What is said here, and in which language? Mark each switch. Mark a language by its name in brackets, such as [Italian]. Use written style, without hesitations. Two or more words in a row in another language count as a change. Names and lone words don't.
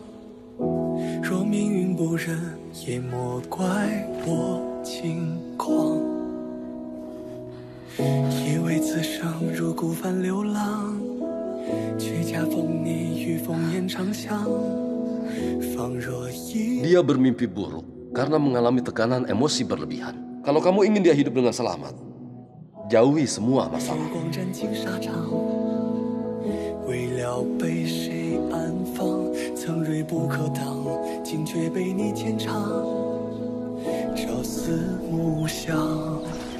[Chinese] 若命运不忍，也莫怪我轻狂。以为此生如孤帆流浪，却恰逢你与风烟长相。仿若一 [Indonesian] Dia bermimpi buruk karena mengalami tekanan emosi berlebihan. Kalau kamu ingin dia hidup dengan selamat, jauhi semua [Chinese] 浮 [Indonesian] masalah. [Chinese] 光斩尽沙场，为了被谁安放，曾锐不可当，今却被你牵肠，朝思暮想。